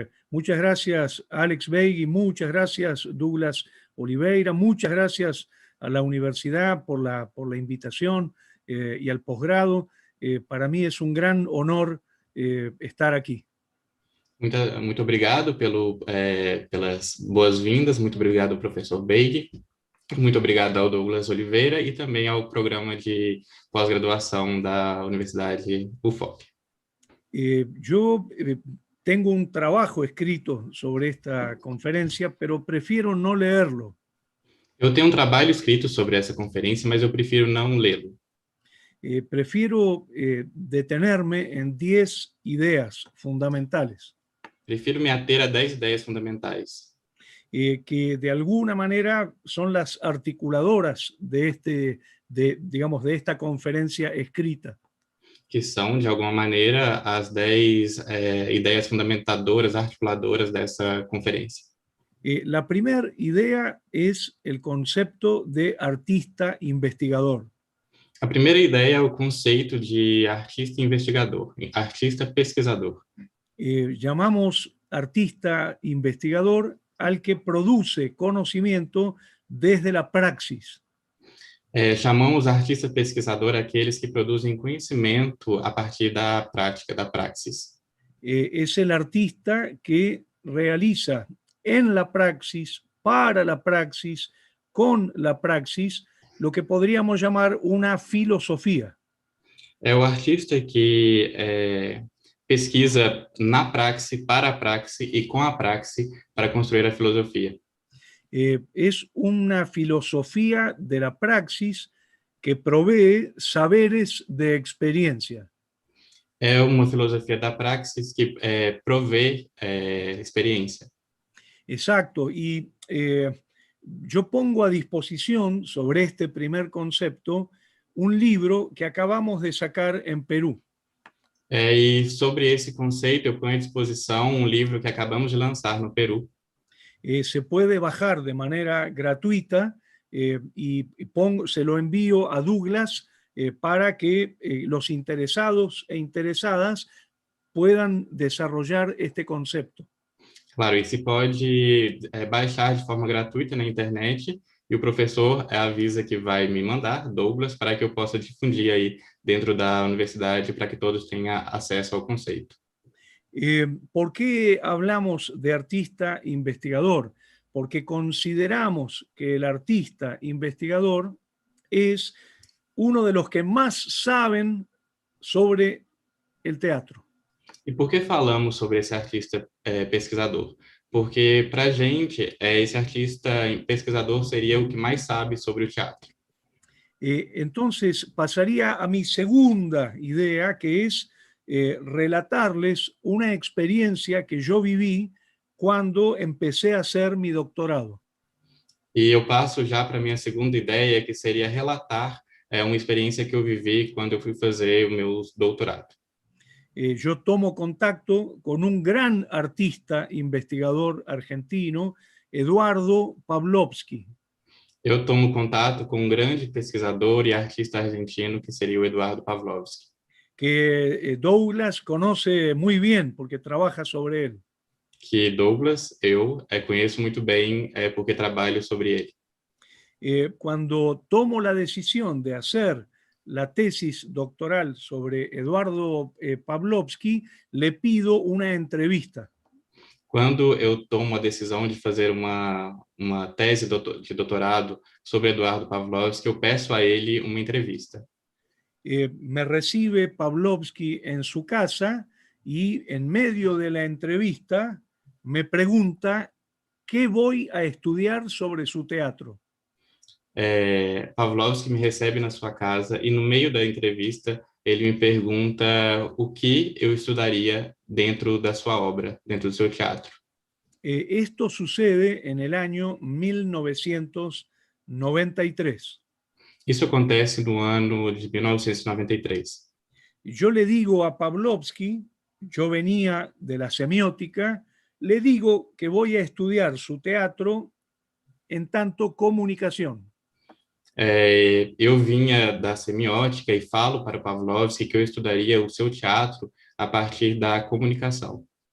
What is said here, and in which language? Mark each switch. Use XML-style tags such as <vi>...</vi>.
<es>Muchas gracias, Alex Beig, y muchas gracias, Douglas Oliveira. Muchas gracias a la universidad por la invitación y al posgrado. Para mí es un gran honor estar aqui.</es> <pt>Muito obrigado pelas boas-vindas, muito obrigado ao professor Beig, muito obrigado ao Douglas Oliveira e também ao programa de pós-graduação da Universidade UFOP.</pt> <es>Yo tengo un trabajo escrito sobre esta conferencia, pero prefiero no leerlo.</es> <pt>Eu tenho um trabalho escrito sobre essa conferência, mas eu prefiro não lê-lo.</pt> <es>Prefiero detenerme en 10 ideas fundamentales.</es> <pt>prefiro me ater a 10 ideias fundamentais,</pt> <es>que de alguna manera son las articuladoras digamos, de esta conferencia escrita.</es> <pt>que são, de alguma maneira, as 10 ideias fundamentadoras, articuladoras dessa conferência.</pt> <es>La primera idea es el concepto de artista investigador.</es> <pt>A primeira ideia é o conceito de artista investigador, artista pesquisador.</pt> <es>Llamamos artista investigador al que produce conocimiento desde la praxis.</es> <pt>Chamamos artista pesquisador aqueles que produzem conhecimento a partir da prática, da praxis.</pt> <es>Es el artista que realiza en la praxis, para la praxis, con la praxis, lo que podríamos llamar una filosofía.</es> <pt>É o artista que pesquisa na praxe, para a praxe e com a praxe para construir a filosofia.</pt> <es>Es una filosofía de la praxis que provee saberes de experiencia.</es> <pt>É uma filosofia da praxis que provê experiência.</pt> <es>Exacto, y yo pongo a disposición sobre este primer concepto un libro que acabamos de sacar en Perú.</es> <pt>E sobre esse conceito, eu ponho à disposição um livro que acabamos de lançar no Peru.</pt> <es>Se puede bajar de manera gratuita se lo envío a Douglas para que los interesados e interesadas puedan desarrollar este concepto.</es> <pt>Claro, e se pode baixar de forma gratuita na internet, e o professor avisa que vai me mandar, Douglas, para que eu possa difundir aí dentro da universidade para que todos tenham acesso ao conceito.</pt> <es>¿Por qué hablamos de artista investigador? Porque consideramos que el artista investigador es uno de los que más saben sobre el teatro.</es> <pt>E por que falamos sobre esse artista pesquisador? Porque, para a gente, esse artista pesquisador seria o que mais sabe sobre o teatro.</pt> <es>Entonces, pasaría a mi segunda idea, que es relatarles una experiencia que yo viví cuando empecé a hacer mi doctorado.</es> <pt>E eu passo já para a minha segunda ideia, que seria relatar uma experiência que eu vivi quando eu fui fazer o meu doutorado.</pt> <es>Yo tomo contacto con un gran artista investigador argentino, Eduardo Pavlovsky.</es> <pt>Eu tomo contato com um grande pesquisador e artista argentino, que seria o Eduardo Pavlovsky.</pt> <es>Que Douglas conoce muy bien porque trabaja sobre él.</es> <pt>Que Douglas, eu conheço muito bem porque trabalho sobre ele.</pt> <es>Cuando tomo la decisión de hacer la tesis doctoral sobre Eduardo Pavlovsky, le pido una entrevista.</es> <pt>Quando eu tomo a decisão de fazer uma tese de doutorado sobre Eduardo Pavlovsky, eu peço a ele uma entrevista.</pt> <es>Me recibe Pavlovsky en su casa y en medio de la entrevista me pregunta qué voy a estudiar sobre su teatro.</es> <pt>Pavlovsky me recebe na sua casa e no meio da entrevista ele me pergunta o que eu estudaria dentro da sua obra, dentro do seu teatro.</pt> <es>Esto sucede en el año 1993.</es> <pt>Isso acontece no ano de 1993.</pt> <es>Yo le digo a Pavlovsky, yo venía de la semiótica, le digo que voy a estudiar su teatro en tanto comunicación.</es> <pt>Eu vinha da semiótica e falo para Pavlovsky que eu estudaria o seu teatro a partir da comunicação.</pt>